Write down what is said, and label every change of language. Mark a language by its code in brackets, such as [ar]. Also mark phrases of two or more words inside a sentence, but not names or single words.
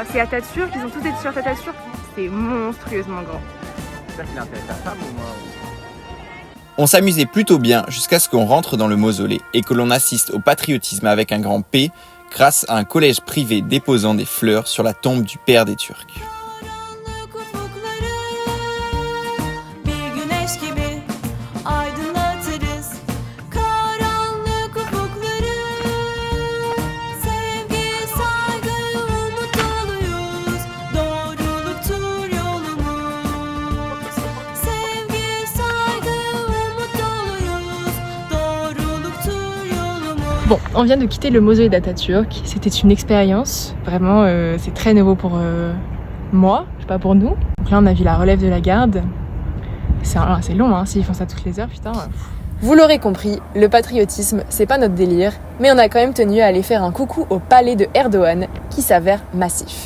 [fr] C'est Atatürk, ils ont tous des t-shirts Atatürk. C'est monstrueusement grand. J'espère qu'il intéresse ta femme ou moi. On s'amusait plutôt bien jusqu'à ce qu'on rentre dans le mausolée et que l'on assiste au patriotisme avec un grand P grâce à un collège privé déposant des fleurs sur la tombe du père des Turcs. [tr] Karanlık ufukları bir güneş gibi aydınlatırız. Karanlık ufukları sevgi, saygı, umut doluyuz. Doğruluktur yolumuz. Sevgi, saygı, umut doluyuz. Doğruluktur yolumuz. [fr] Bon, on vient de quitter le mausolée d'Atatürk. C'était une expérience. Vraiment, c'est très nouveau pour moi, je sais pas pour nous. Donc là, on a vu la relève de la garde. C'est long, hein, s'ils font ça toutes les heures, putain. Vous l'aurez compris, le patriotisme, c'est pas notre délire, mais on a quand même tenu à aller faire un coucou au palais de Erdogan, qui s'avère massif.